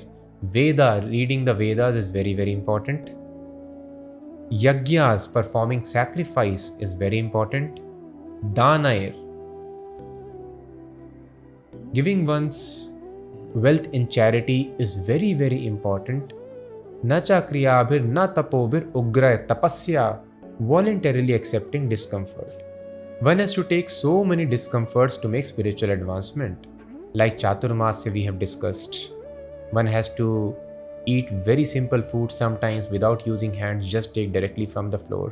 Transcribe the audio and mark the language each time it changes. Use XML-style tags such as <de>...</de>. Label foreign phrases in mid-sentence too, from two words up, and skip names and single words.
<en>Veda, reading the Vedas is very, very important. Yagyas, performing sacrifice, is very important. Danair, giving one's wealth in charity, is very, very important.</en> <sa>Nacha kriyabhir na tapobhir ugray,</sa> <en>tapasya, voluntarily accepting discomfort. One has to take so many discomforts to make spiritual advancement. Like Chaturmasya we have discussed. One has to eat very simple food sometimes without using hands, just take directly from the floor.</en>